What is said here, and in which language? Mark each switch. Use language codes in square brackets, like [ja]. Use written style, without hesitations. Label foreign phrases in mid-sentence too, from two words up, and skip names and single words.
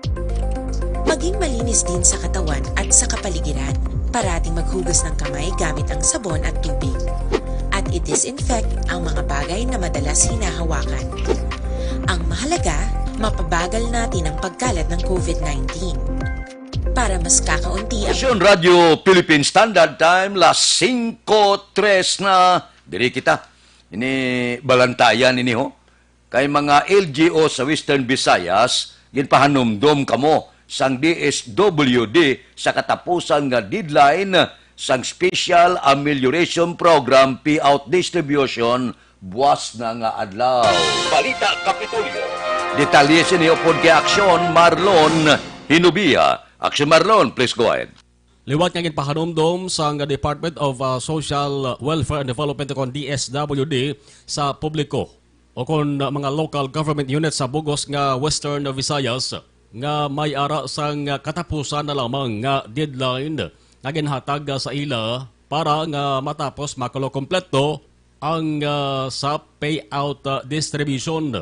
[tl] Maging malinis din sa katawan at sa kapaligiran. Parating maghugas ng kamay gamit ang sabon at tubig. At i-disinfect ang mga bagay na madalas hinahawakan. Ang mahalaga, mapabagal natin ang pagkalat ng COVID-19. Para mas kakaunti ang... [hil] Aksyon Radio Philippine Standard Time, las 5:03 na. Diri kita. Ini balantayan ini ho. Kay mga LGO sa Western Visayas, ginpahanumdom kamo sang DSWD sa katapusan nga deadline sang Special Amelioration Program [en] payout distribution [hil] buwas na nga adlaw. Balita Kapitolyo. Detalye siniyo pod kay Aksyon Marlon Hinubia. Aksyon Marlon, [en] please go ahead. [hil] Liwat nga ginpahanumdom sa Department of Social Welfare and Development kon DSWD sa publiko o kon mga [en] local government units [hil] sa Bugos nga Western Visayas nga may ara sang katapusan na lamang nga deadline nga ginhatag sa ila para nga matapos makulo-kompleto ang sa [en] payout distribution.